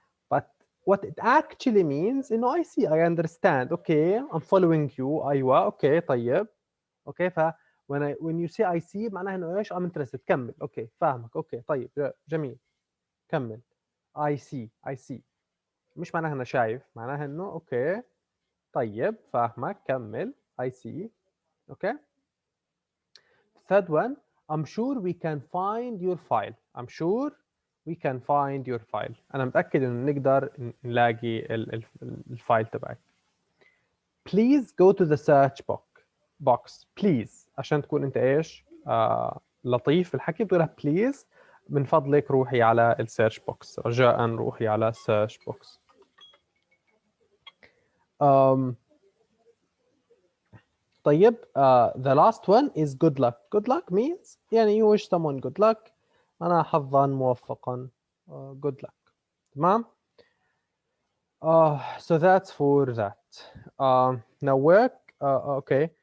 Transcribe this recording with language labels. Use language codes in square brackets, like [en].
[en] But what it actually means, I see, I understand, okay, I'm following you, أيوة, okay, طيب, okay, when you say I see [ar] معناها إنه إيش؟ [en] I'm interested، كمل، okay، فاهمك، okay، طيب، جميل، كمل. I see. [ar] مش معناها إنه شايف، معناها إنه okay، طيب، فاهمك، كمل، I see، okay. [en] Third one, I'm sure we can find your file. I'm sure we can find your file. [ar] أنا متأكد إنه نقدر نلاقي الفايل تبعك. [en] Please go to the search box. box please. [ar] عشان تكون انت ايش لطيف في الحكي بتقول لها please من فضلك روحي على السيرش بوكس، رجاء روحي على السيرش بوكس. [en] طيب the last one is good luck. Good luck means يعني you wish someone good luck. [ar] أنا حظا موفقا. [en] Good luck. [ar] تمام. [en] So that's for that. Now work. Okay.